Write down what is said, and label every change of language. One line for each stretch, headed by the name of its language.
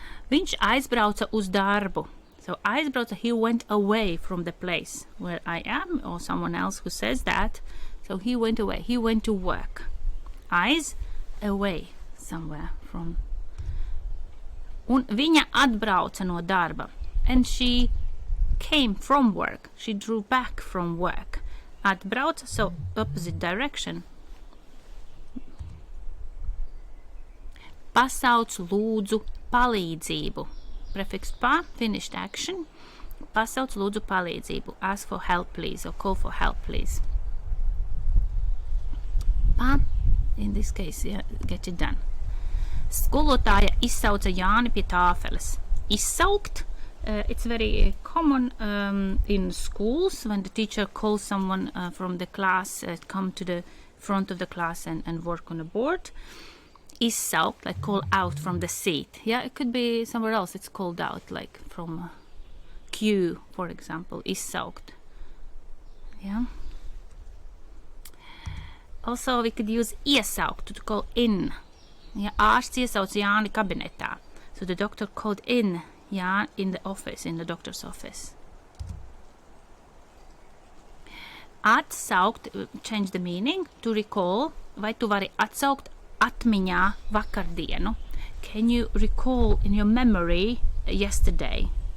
Latvian: Viņš aizbrauca uz darbu.
English: So aizbrauca, he went away from the place where I am, or someone else who says that. So he went away, he went to work. Aiz, away, somewhere from.
Latvian: Un viņa atbrauca no darba,
English: and she came from work. She drew back from work. Atbrauca, so opposite direction.
Latvian: Pasauc lūdzu palīdzību.
English: Prefix pa, finished action.
Latvian: Pasauc lūdzu palīdzību.
English: Ask for help, please, or call for help, please. Pa, in this case, yeah, get it done.
Latvian: Skolotāja izsauca Jāni pie tāfeles. Izsaukt.
English: It's very common in schools when the teacher calls someone from the class, come to the front of the class and work on a board. Izsaukt, like call out from the seat. Yeah, it could be somewhere else. It's called out, like from queue, for example. Izsaukt. Yeah. Also, we could use iesaukt to call in.
Latvian: Yeah, ārsts iesauc Jāni kabinetā.
English: So the doctor called in. Yeah, in the office, in the doctor's office.
Latvian: Atsaukt,
English: change the meaning, to recall.
Latvian: Vai tu vari atsaukt atmiņā vakardienu?
English: Can you recall in your memory yesterday?